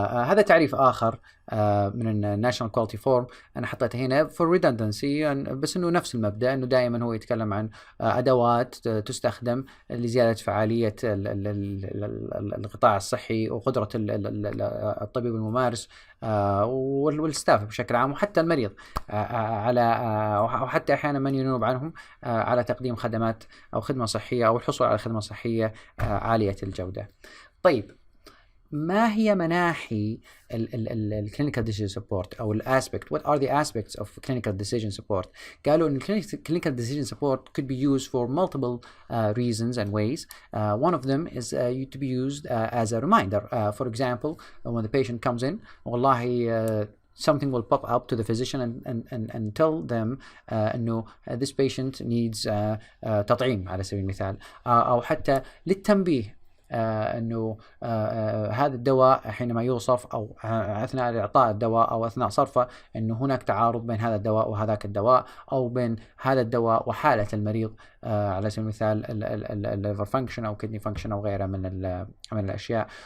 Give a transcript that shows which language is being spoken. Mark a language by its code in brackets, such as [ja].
[ar] هذا تعريف آخر من الناشونال كواليتي فورم أنا حطيته هنا [en] for redundancy، [ar] بس إنه نفس المبدأ، إنه دائما هو يتكلم عن أدوات تستخدم لزيادة فعالية القطاع الصحي وقدرة الطبيب الممارس والستاف بشكل عام وحتى المريض على وحتى أحيانا من ينوب عنهم على تقديم خدمات أو خدمة صحية أو الحصول على خدمة صحية عالية الجودة. طيب، ما هي مناحي الكلينيكال ديسيجن سبورت او الاسبكت؟ [en] What are the aspects of clinical decision support؟ [ar] قالوا ان [en] clinical decision support could be used for multiple reasons and ways. One of them is to be used as a reminder. For example, when the patient comes in, [ar] والله [en] something will pop up to the physician and tell them [ar] انه [en] this patient needs [ar] تطعيم على سبيل المثال، او حتى للتنبيه انه هذا الدواء حينما يوصف او اثناء اعطاء الدواء او اثناء صرفه انه هناك تعارض بين هذا الدواء وهذاك الدواء، او بين هذا الدواء وحاله المريض على سبيل المثال الليفر فانكشن او كدني فانكشن او غيرها من الاشياء.